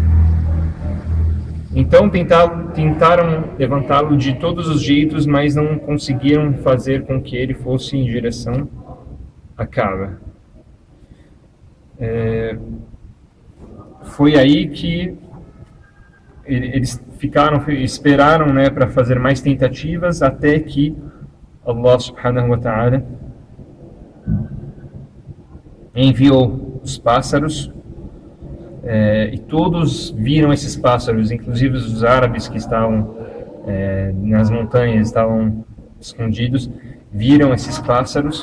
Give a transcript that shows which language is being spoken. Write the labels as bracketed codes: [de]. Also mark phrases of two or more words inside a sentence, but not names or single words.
[pt] Então tentaram levantá-lo de todos os jeitos, mas não conseguiram fazer com que ele fosse em direção à Kaaba. Foi aí que eles esperaram, né, para fazer mais tentativas, até que Allah [ar] سبحانه وتعالى [pt] enviou os pássaros, e todos viram esses pássaros, inclusive os árabes que estavam nas montanhas, estavam escondidos, viram esses pássaros.